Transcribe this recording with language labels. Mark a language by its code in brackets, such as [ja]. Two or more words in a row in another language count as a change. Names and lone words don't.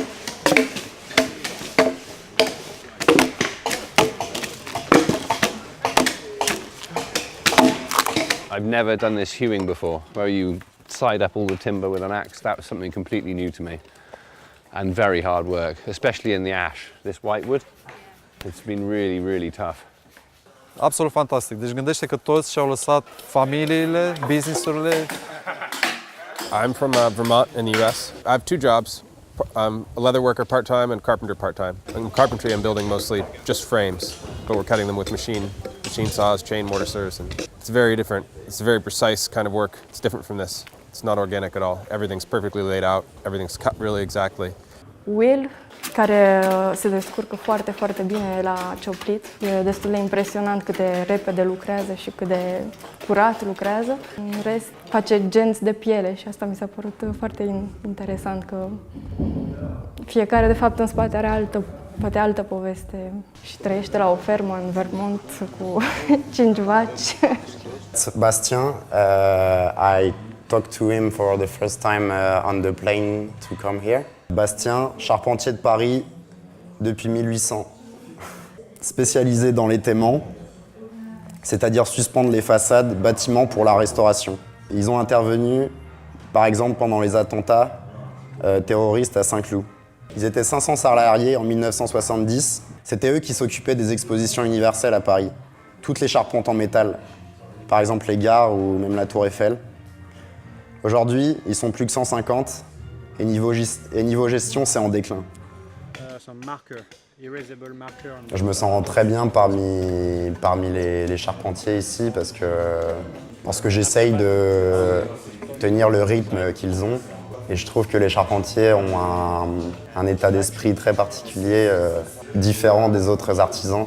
[en] I've never done this hewing before, where you side up all the timber with an axe. That was something completely new to me. And very hard work, especially in the ash. This whitewood, it's been really tough. [ro] Absolut fantastic. Deci gândește că toți și-au lăsat familiile, business-urile. [en] I'm from Vermont in the US. I have two jobs. I'm a leather worker part-time and carpenter part-time. In carpentry, I'm building mostly just frames, but we're cutting them with machine saws, chain mortisers, and it's very different. It's a very precise kind of work. It's different from this. It's not organic at all. Everything's perfectly laid out. Everything's cut really exactly. [ro] Will, care se descurcă foarte bine la cioplit. E destul de impresionant cât de repede lucrează și cât de curat lucrează. În rest, face genți de piele și asta mi s-a părut foarte interesant, că fiecare, de fapt, în spate are poate altă poveste și trăiește la o fermă în Vermont cu 5 vaci. [en] Bastien, I talked to him for the first time on the plane to come here. [fr] Bastien, charpentier de Paris depuis 1800, spécialisé dans l'étaiement, c'est-à-dire suspendre les façades, bâtiments pour la restauration. Ils ont intervenu, par exemple, pendant les attentats terroristes à Saint-Cloud. Ils étaient 500 salariés en 1970. C'était eux qui s'occupaient des expositions universelles à Paris. Toutes les charpentes en métal, par exemple les gares ou même la Tour Eiffel. Aujourd'hui, ils sont plus que 150 et niveau gestion, c'est en déclin. [en] Some marker [fr] Je me sens très bien parmi les charpentiers ici parce que j'essaye de tenir le rythme qu'ils ont. Et je trouve que les charpentiers ont un état d'esprit très particulier, différent des autres artisans.